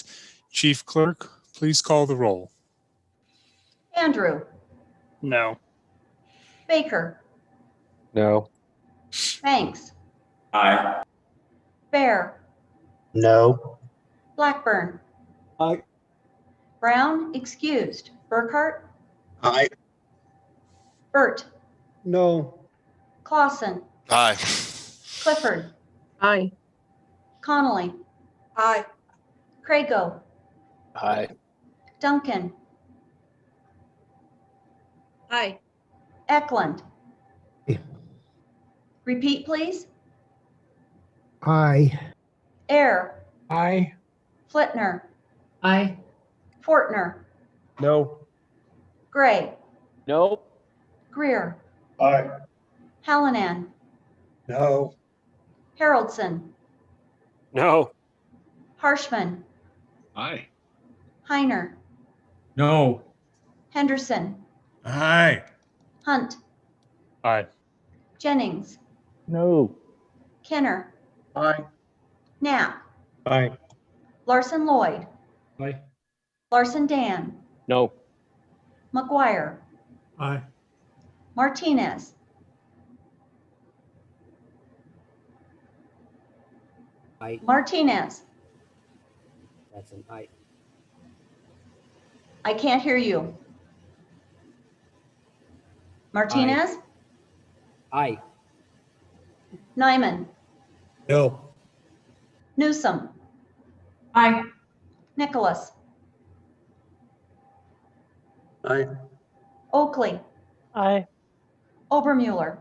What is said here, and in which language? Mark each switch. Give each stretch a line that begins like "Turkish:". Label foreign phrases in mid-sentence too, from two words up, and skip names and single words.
English: Chief Clerk, please call the roll. Andrew. No. Baker. No. Banks. Aye. Bear, No. Blackburn, Aye. Brown, excused. Burkhart, Aye. Burt, No. Clausen, Aye. Clifford, Aye. Connolly, Aye. Crago, Aye. Duncan, Aye. Eklund. Aye. Repeat, please. Aye. Air, Aye. Flitner, Aye. Fortner, No. Gray, No. Greer, Aye. Hallinan, No. Haroldson, No. Harshman, Aye. Heiner, No. Henderson, Aye. Hunt, Aye. Jennings, No. Kenner, Aye. Knapp, Aye. Larson Lloyd, Aye. Larson Dan, No. McGuire, Aye. Martinez, Aye. Martinez. That's an aye. I can't hear you. Martinez, Aye. Nyman, No. Newsom, Aye. Nicholas, Aye. Oakley, Aye. Obermuller,